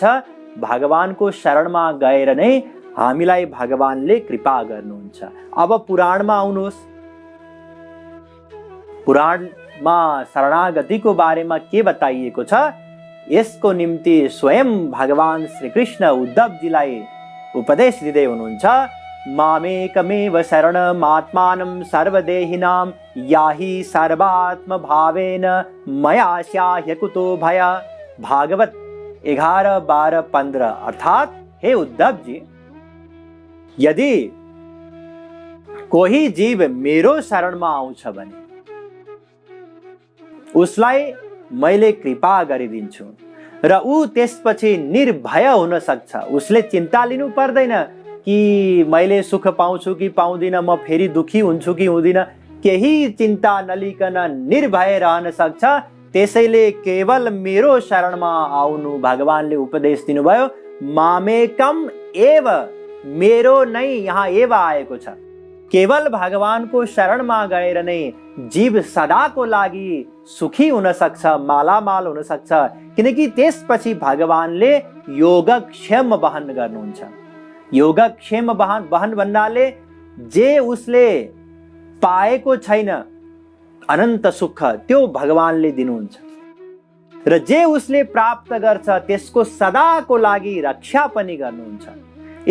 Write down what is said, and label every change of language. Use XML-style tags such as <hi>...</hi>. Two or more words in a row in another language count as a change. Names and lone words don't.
<ne>भगवानको शरणमा गएर नै हामीलाई भगवानले कृपा गर्नुहुन्छ। अब पुराणमा आउनुहोस्। पुराणमा शरणागतिको बारेमा के बताइएको छ, यसको निम्ति स्वयं भगवान श्री कृष्ण उद्धवजीलाई उपदेश दिँदै हुनुहुन्छ।</ne> <sa>मामेकमेव शरणमात्मानं सर्वदेहिनां याहि सर्वात्म भावेन मया स्याह्य कुतो भय।</sa> <ne>भागवत 11, 12, 15। अर्थात हे उद्धव जी, यदि कोही जीव मेरो शरणमा आउँछ भने उसलाई मैले कृपा गरिदिन्छु र ऊ त्यसपछि निर्भय हुन सक्छ। उसले चिन्ता लिनु पर्दैन कि मैले सुख पाउँछु कि पाउँदिन, म फेरि दुखी हुन्छु कि हुँदिन। केही चिन्ता नलिकन निर्भय रहन सक्छ। त्यसैले केवल मेरो शरणमा आउनु भगवानले उपदेश दिनुभयो।</ne> <sa>मामेकम एव,</sa> <ne>मेरो नै यहाँ एव आएको छ। केवल भगवानको शरणमा गएर नै जीव सदाको लागि सुखी हुन सक्छ, मालामाल हुन सक्छ। किनकि त्यसपछि भगवानले योगक्षेम वहन गर्नुहुन्छ। योगक्षेम वहन भन्नाले जे उसले पाएको छैन अनन्त सुख, त्यो भगवानले दिनुहुन्छ र जे उसले प्राप्त गर्छ त्यसको सदाको लागि रक्षा पनि गर्नुहुन्छ।</ne>